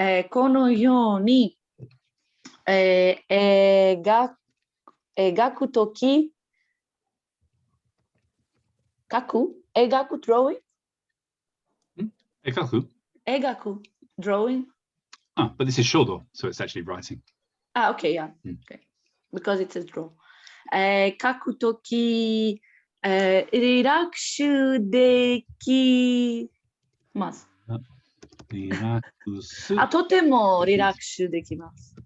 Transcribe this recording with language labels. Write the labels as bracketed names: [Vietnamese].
[Japanese] このように描くとき描く [English] drawing? [Japanese] 描く [English] drawing? Ah, but this is shodo, so it's actually writing. Okay, yeah. Okay. Because it says draw. [Japanese] 描くときリラックスできます。リラックス。とてもリラックスできます。